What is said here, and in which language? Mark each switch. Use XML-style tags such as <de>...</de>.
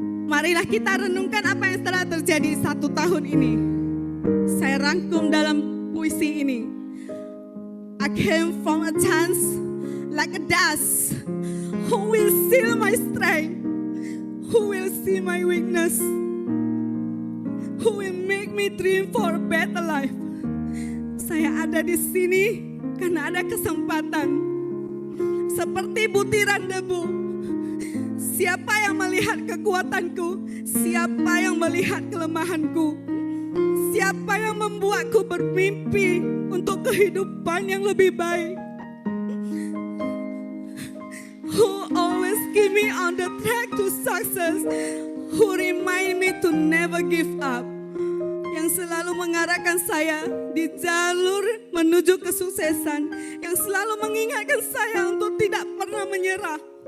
<id>Marilah kita renungkan apa yang telah terjadi 1 tahun ini. Saya rangkum dalam puisi ini.</id> <en>I came from a chance like a dust. Who will seal my strength? Who will see my weakness? Who will make me dream for a better life?</en> <id>Saya ada di sini karena ada kesempatan. Seperti butiran debu. Siapa yang melihat kekuatanku? Siapa yang melihat kelemahanku? Siapa yang membuatku bermimpi untuk kehidupan yang lebih baik?</id> <en>Who always keep me on the track to success? Who remind me to never give up?</en> <id>Yang selalu mengarahkan saya di jalur menuju kesuksesan, yang selalu mengingatkan saya untuk tidak pernah menyerah.</id>